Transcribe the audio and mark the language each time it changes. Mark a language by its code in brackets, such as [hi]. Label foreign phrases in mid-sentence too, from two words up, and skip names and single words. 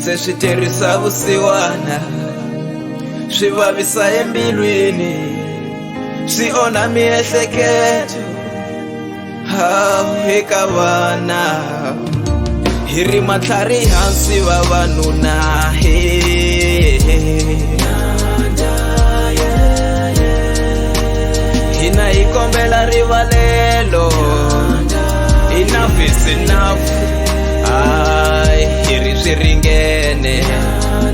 [ts] Se swi tirhisa vusiwana, swi vavisa embilwini, swi onha miehleketo eka vana. Hi ri matlhari hansi vavanuna hina hi kombela rivalelo. [en] Enough is enough, [ts] hi ri swi ringene.